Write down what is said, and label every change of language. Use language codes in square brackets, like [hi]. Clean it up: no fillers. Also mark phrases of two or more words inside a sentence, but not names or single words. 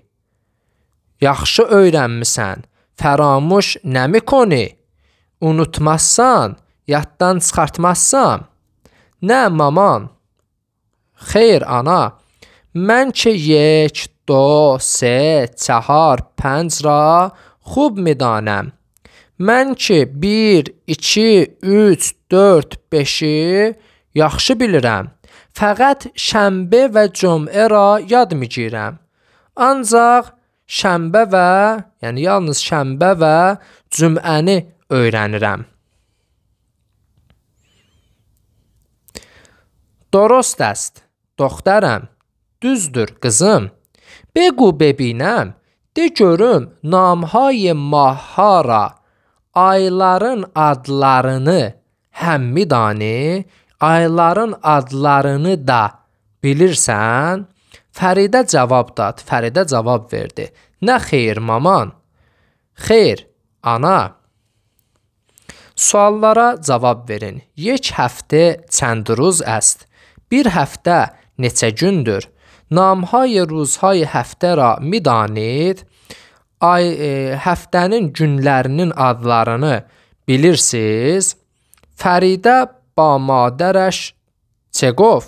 [az] Yaxşı öyrənmisən. [fa] فراموش نمیکنی. [az] Unutmazsan, yaddan çıxartmazsan. [fa] نه مامان? [az] Xeyr ana. [fa] من که 1، 2، 3، 4، 5 را خوب میدانم. [az] Mən ki 1, 2, 3, 4, 5-i yaxşı bilirəm. [fa] فقط شنبه و جمعه را یاد میگیرم. [az] Ancaq şənbə və, yəni yalnız şənbə və cüməni öyrənirəm. [fa] درست است دخترم. [az] Düzdür qızım. [fa] بگو ببینم. [az] De görüm [fa] نامهای ماهها را. [az] Ayların adlarını [fa] هم میدانی, [az] ayların adlarını da bilirsən? [fa] فریده جواب داد. [az] Fəridə cavab verdi. [fa] نه خیر مامان? [az] Xeyr, ana. Suallara cavab verin. [fa] یک هفته چند روز است. [az] Bir həftə neçə gündür? [fa] نامهای روزهای هفته را میدانید. [az] Həftənin günlərinin adlarını bilirsiniz? [fa] فریده با مادرش چه گفت?